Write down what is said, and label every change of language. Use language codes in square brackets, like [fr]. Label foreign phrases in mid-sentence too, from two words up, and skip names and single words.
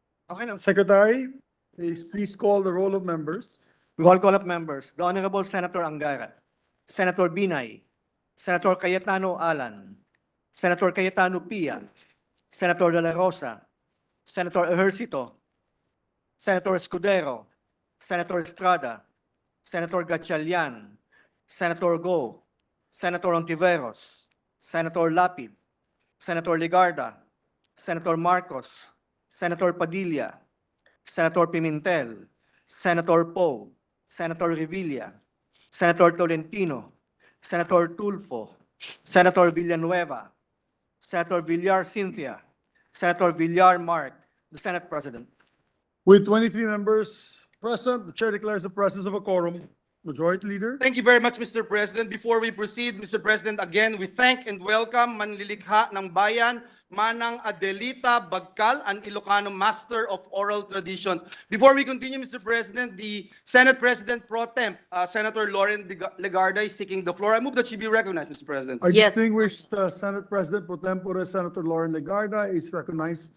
[tl] Okay lang. [en] Secretary, please call the roll of members. Roll call of members. The Honorable Senator Angara, Senator Binay, Senator Cayetano Alan, Senator Cayetano Pia, Senator De La Rosa, Senator Ejercito, Senator Escudero, Senator Estrada, Senator Gatchalian, Senator Go, Senator Ontiveros, Senator Lapid, Senator Ligarda, Senator Marcos, Senator Padilla, Senator Pimentel, Senator Poe, Senator Revilla, Senator Tolentino, Senator Tulfo, Senator Villanueva, Senator Villar Cynthia, Senator Villar Mark, the Senate President. With 23 members present, the chair declares the presence of a quorum. Majority Leader. Thank you very much, Mr. President. Before we proceed, Mr. President, again, we thank and welcome [tl] manlilikha ng bayan, [en] Manang Adelita Bagcal, an Ilocano Master of Oral Traditions. Before we continue, Mr. President, the Senate President Pro Temp, Senator Lauren Legarda, is seeking the floor. I move that she be recognized, Mr. President. Our Yes. distinguished Senate President Pro Tempore, Senator Lauren Legarda, is recognized.